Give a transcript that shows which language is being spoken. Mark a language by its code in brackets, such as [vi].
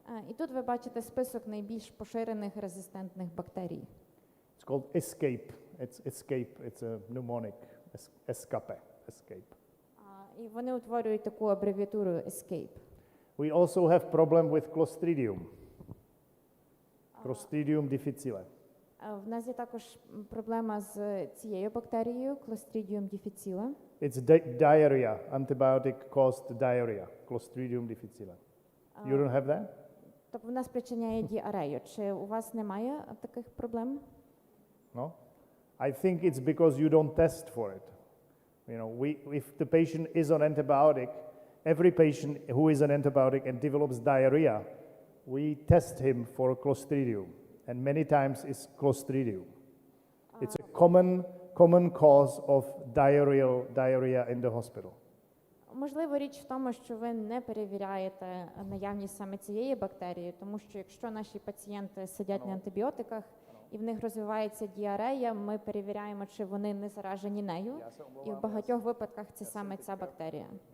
[uk] І тут ви бачите список найбільш поширених резистентних бактерій. [en] It's called escape. It's a mnemonic. Escape. [uk] І вони утворюють таку абревіатуру escape. [en] We also have problem with Clostridium. Clostridium difficile. [uk] В нас є також проблема з цією бактерією, Clostridium difficile. [en] It's diarrhea. Antibiotic caused diarrhea. Clostridium difficile. You don't have that? [uk] Тобто вона спричиняє діарею. Чи у вас немає таких проблем? [en] No? I think it's because you don't test for it. You know, if the patient is on antibiotic, every patient who is on antibiotic and develops diarrhea, we test him for Clostridium, and many times it's Clostridium. It's a common cause of diarrhea in the hospital. [uk] Можливо, річ в тому, що ви не перевіряєте наявність саме цієї бактерії, тому що якщо наші пацієнти сидять на антибіотиках і в них розвивається діарея, ми перевіряємо, чи вони не заражені нею, і в багатьох випадках це саме ця бактерія.